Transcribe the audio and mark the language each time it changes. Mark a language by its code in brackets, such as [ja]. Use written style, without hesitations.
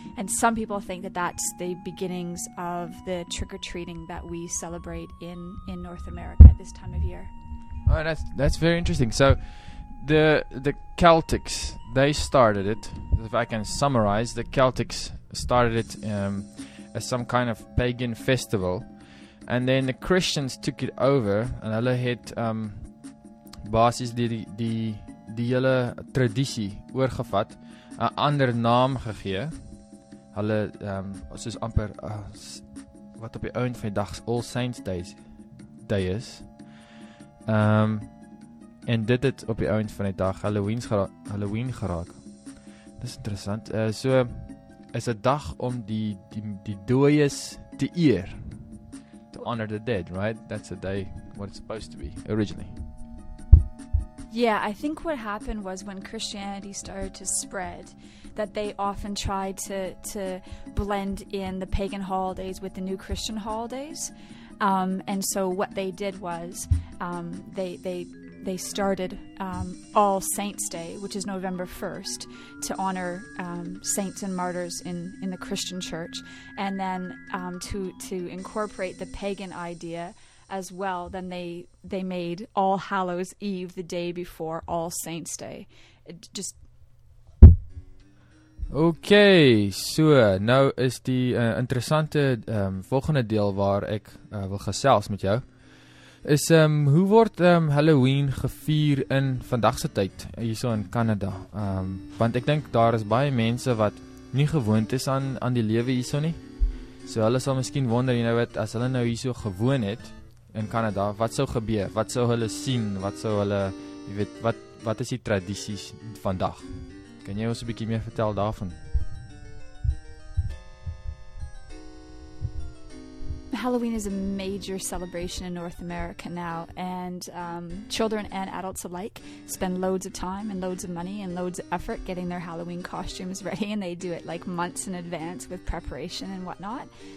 [en] And some people think that that's the beginnings of the trick-or-treating that we celebrate in North America at this time of year. Oh, that's very interesting. So the Celtics, they started it. If I can summarize, the Celtics started it as some kind of pagan festival. And then the Christians took it over [af] en hulle het basis die hele traditie oorgevat, 'n ander naam gegee. Hulle soos amper wat op die einde van die dag All Saints Day is. En dit het op die einde van die dag Halloween geraak. Dis interessant. So is 'n dag om die dooies te eer. [en] To honor the dead, right? That's a day, what it's supposed to be, originally. Yeah, I think what happened was when Christianity started to spread, that they often tried to blend in the pagan holidays with the new Christian holidays. And so what they did was they started All Saints Day, which is November 1st, to honor saints and martyrs in the Christian church. And then to incorporate the pagan idea as well, then they made All Hallows Eve the day before All Saints Day. It just... [af] Okay, so nou is die interessante volgende deel waar ek wil gesels met jou. Is, hoe word Halloween gevier in vandagse tyd, hierso in Canada? Want ek denk daar is baie mense wat nie gewoond is aan die lewe hierso nie. So hulle sal miskien wonder, [en] you know what, [af] as hulle nou hierso gewoon het in Canada, wat sou gebeur? Wat sou hulle sien? Wat sou hulle, you weet, wat is die tradities vandag? Kan jy ons 'n bietjie meer vertel daarvan? [en] Halloween is a major celebration in North America now, and children and adults alike spend loads of time and loads of money and loads of effort getting their Halloween costumes ready, and they do it like months in advance with preparation and whatnot.